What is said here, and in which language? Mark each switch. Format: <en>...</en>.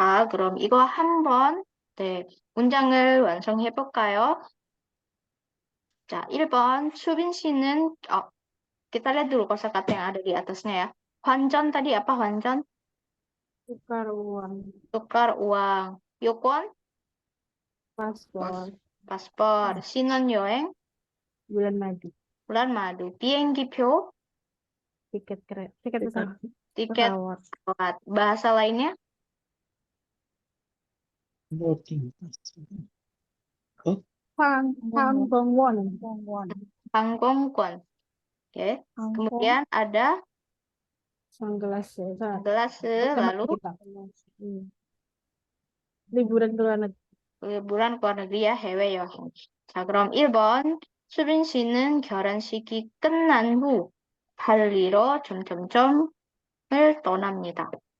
<ko>그럼 이거 한번 문장을 완성해 볼까요? 자, 1번 수빈 씨는</ko> <id>kita lihat dulu kosakata yang ada di atasnya ya. 환전 tadi apa 환전? Tukar uang. Tukar uang.</id> <ko>요건?</ko> <id>Paspor. Paspor. 신혼여행? Bulan madu. bulan madu. 비행기표, Tiket pesawat. tiket Pesawat. pesawat. Bahasa lainnya,</id> <en>boarding pass. Oh,</en> <ko>항공권.</ko> <id>항공권. Oke. Kemudian ada Sunggelas ya. gelas, lalu kita. Liburan ke luar negeri. liburan ke luar negeri ya, 해외 여행.</id> <ko>자, 그럼 1번. 수빈 씨는 결혼식이 끝난 후 발리로 점점점을 떠납니다.</ko>